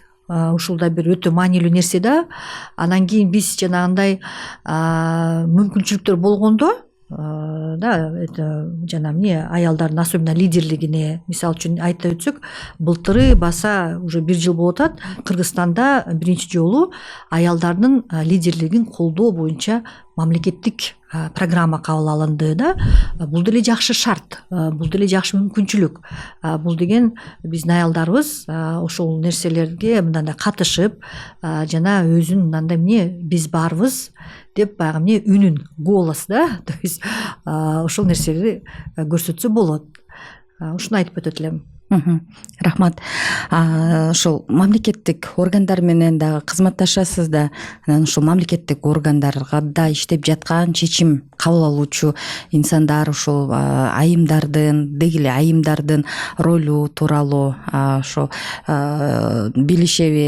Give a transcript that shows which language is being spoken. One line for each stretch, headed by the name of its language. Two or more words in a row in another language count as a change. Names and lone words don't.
Kyrgyz: Ушул да бир өтө маанилүү нерсе да. Анан кийин биз жанагындай мүмкүнчүлүктөр болгондо, да, жана аялдардын особенно лидерлигине, мисалы үчүн айта өтсөк, былтыры баса уже 1 жыл болуп атат, Кыргызстанда биринчи жолу аялдардын лидерлигин колдоо боюнча мамлекеттик программа кабыл алынды да. Бул деле жакшы шарт, бул деле жакшы мүмкүнчүлүк. Бул деген биздин аялдарыбыз ошол нерселерге мындай катышып, жана өзүн мындай биз барбыз деп баягы үнүн, голос, да,
Russian: то есть
Kyrgyz: ошол нерсени көрсөтсө болот. Ушуну айтып өтөт элем. Рахмат. Ошол мамлекеттик органдар менен дагы кызматташасыз да, анан ошол мамлекеттик органдарга да иштеп жаткан, чечим кабыл алуучу инсандар ошол айымдардын, деги эле айымдардын ролу тууралуу ошо билишеби?